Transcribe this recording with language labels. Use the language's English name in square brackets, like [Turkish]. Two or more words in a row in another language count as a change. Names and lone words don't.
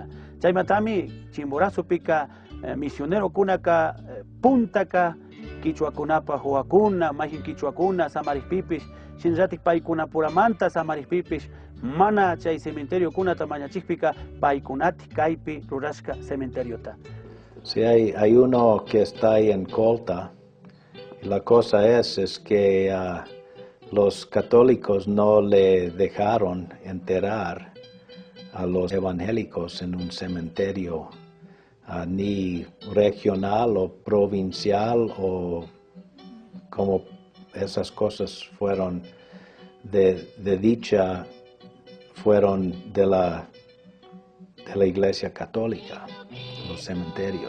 [Quechua] Chaymantami Chimborazopika misionerokunaka puntaka Quichuakunapa huakuna, majin Quichuakuna, Samarikpipish, shinallatik paykunapuramanta Samarikpipish, mana chay cementerio kunata mañachikpika paykunati kaypi rurashka cementeriota. [Spanish] Sí, hay uno que está ahí en Colta. La cosa es que los católicos no le dejaron enterrar a los evangélicos en un cementerio ni regional o provincial, o como esas cosas fueron de dicha, fueron de la Iglesia Católica, los cementerios.